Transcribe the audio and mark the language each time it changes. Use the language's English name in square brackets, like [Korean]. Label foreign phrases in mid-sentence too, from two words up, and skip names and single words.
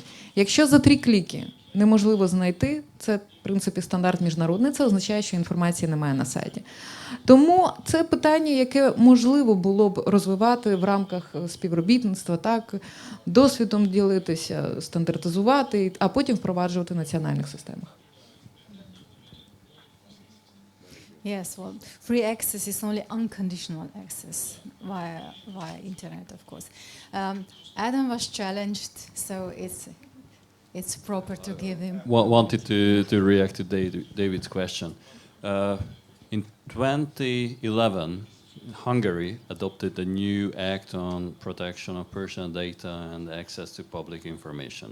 [Ukrainian] Якщо за 3 кліки неможливо знайти, це, в принципі, стандарт міжнародний, це означає, що інформації немає на сайті. Тому це питання, яке можливо було б розвивати в рамках співробітництва, так, досвідом ділитися, стандартизувати, а потім впроваджувати в національних системах. [English] Yes, well, free access is only unconditional access via internet, of course. Adam was challenged, so it's proper to give him. Wanted to react to David's question. In 2011, Hungary adopted a new act on protection of personal data and access to public information.